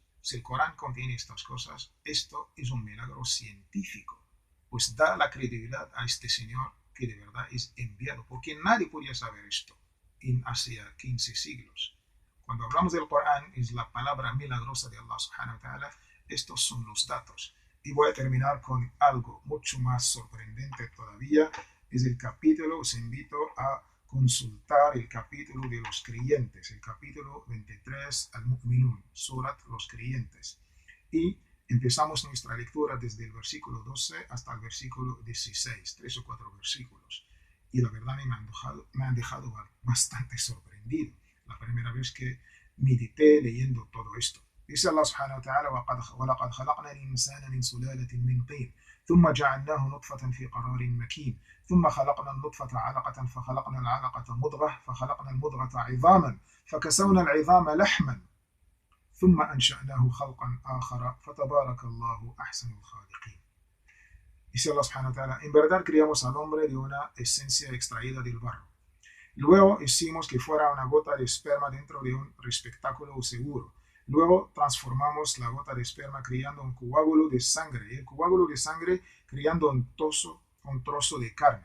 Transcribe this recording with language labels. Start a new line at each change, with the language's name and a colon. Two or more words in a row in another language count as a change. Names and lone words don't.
Spanish: Si el Corán contiene estas cosas, esto es un milagro científico, pues da la credibilidad a este señor que de verdad es enviado, porque nadie podía saber esto hace 15 siglos. Cuando hablamos del Corán, es la palabra milagrosa de Allah
Arabic: سبحانه وتعالى.
Spanish: Estos son los datos. Y voy a terminar con algo mucho más sorprendente todavía. Es el capítulo, os invito a consultar el capítulo de los creyentes, el capítulo 23 al-Mu'minun, Surat los creyentes. Y empezamos nuestra lectura desde el versículo 12 hasta el versículo 16, 3 o 4 versículos. Y la verdad me han dejado bastante sorprendido la primera vez que medité leyendo todo esto.
Arabic: Dice الله سبحانه وتعالى: وَلَقَدْ خَلَقْنَا الْإِنسَانَ مِنْ سُلَالَةٍ مِنْ طِينٍ ثُمَّ جَعَلْنَاهُ نُطْفَةً فِي قَرَارٍ مَكِينٍ ثُمَّ خَلَقْنَا النُّطْفَةَ عَلَقَةً فَخَلَقْنَا الْعَلَقَةَ مُضْغَةً فَخَلَقْنَا الْمُضْغَةَ عِظَامًا فَكَسَوْنَا الْعِظَامَ لَحْمًا ثُمَّ أَنشَأْنَاهُ خَلْقًا آخَرَ فَتَبَارَكَ اللَّهُ أَحْسَنُ الْخَالِقِينَ.
Spanish: Dice Allah
Arabic: سبحانه وتعالى:
Spanish: en verdad criamos al hombre de una esencia extraída del barro. Luego hicimos que fuera una gota de esperma dentro de un receptáculo seguro. Luego transformamos la gota de esperma creando un coágulo de sangre. Y el coágulo de sangre creando un trozo de carne.